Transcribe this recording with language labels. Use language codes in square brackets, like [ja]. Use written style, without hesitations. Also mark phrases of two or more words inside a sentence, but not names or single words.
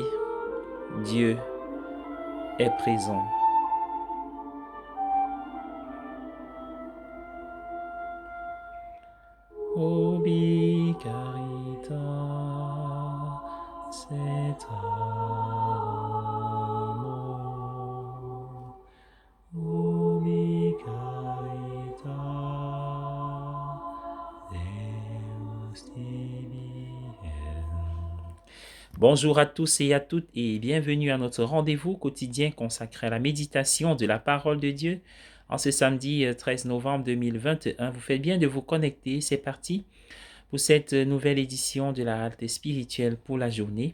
[fr] Dieu est présent. [la] Ubi caritas et amor. Ubi caritas Deus tibi. [fr] Bonjour à tous et à toutes et bienvenue à notre rendez-vous quotidien consacré à la méditation de la parole de Dieu. En ce samedi 13 novembre 2021, vous faites bien de vous connecter. C'est parti pour cette nouvelle édition de la halte spirituelle pour la journée.